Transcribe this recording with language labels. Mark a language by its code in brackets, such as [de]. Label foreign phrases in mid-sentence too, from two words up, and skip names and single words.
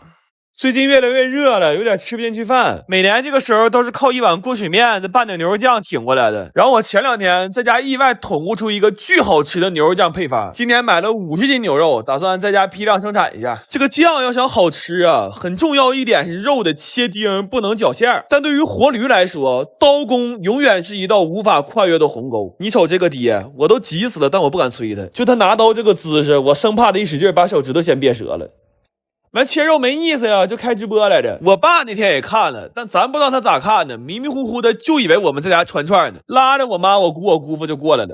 [zh] 最近越來越熱了，有點吃不進去飯。每年這個時候都是靠一碗過水麵再拌點牛肉醬挺過來的。然後我前2天在家意外統悟出一個巨好吃的牛肉醬配方。今年買了50斤牛肉，打算在家批量生產一下。這個醬要想好吃啊，很重要一點是肉的切丁不能絞餡。但對於活驢來說，刀工永遠是一道無法跨越的鴻溝。你瞅這個爹，我都急死了，但我不敢催他。就他拿刀這個姿勢，我生怕他一使勁把手指頭先別折了。完切肉没意思呀，就開直播來着。我爸那天也看了，但咱不知道他咋看的，迷迷糊糊的就以為我們在家串串呢，拉着我媽、我姑、我姑父就過來了。